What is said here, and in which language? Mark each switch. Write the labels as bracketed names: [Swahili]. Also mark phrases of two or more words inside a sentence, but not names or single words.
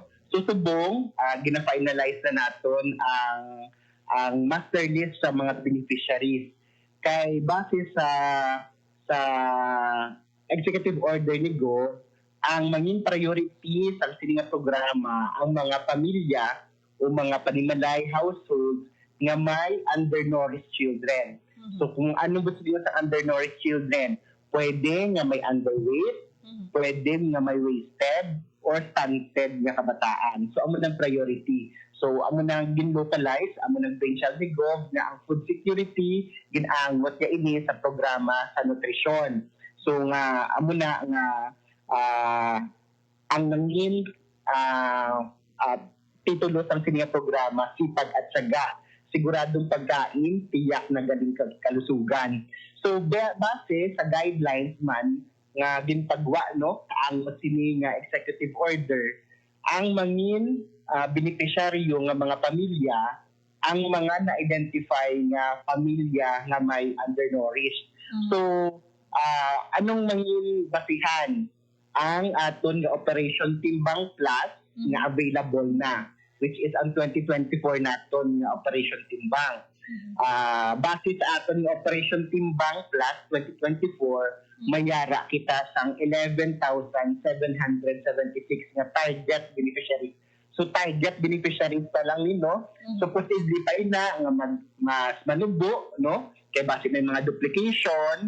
[Hiligaynon] So subong, gina-finalize na naton ang [English] master list [Hiligaynon] sa mga beneficiaries. Kay base sa [English] executive order [Hiligaynon] ni Go, ang mangin priority sa sininga programa ang mga pamilya o mga panimalay households nga may [English] undernourished children. [Hiligaynon] So kung ano gusto niyo sa [English] undernourished children, [Hiligaynon] pwede nga may underweight, pwede nga may wasted, [English] or stunted [Hiligaynon] nga kabataan. So amo nang priority. So amo nang gin-localize, amo nang provincial ni Gov nga ang food security ginaangot niya ini sa programa sa nutrisyon. So nga amo na nga ang nangin titulo sang sininga programa [Filipino] sipag at syaga, siguradong pagkain, tiyak na galing kalusugan. [Hiligaynon] So base sa guidelines man nga ginpagwa no ang sini nga [English] executive order [Hiligaynon] ang mangin beneficiaryo nga mga pamilya ang mga na-identify nga pamilya nga may undernourished. So anong mangin basihan ang aton nga Operation Timbang Plus nga available na, [English] which is [Hiligaynon] ang 2024 naton nga Operation Timbang. Base sa aton nga Operation Timbang Plus 2024, mayara kita sang 11,776 nga [English] target beneficiaries. [Hiligaynon] So [English] target beneficiaries [Hiligaynon] pa lang ni no. So posible pa ina nga mas manubo no kay base may mga duplication.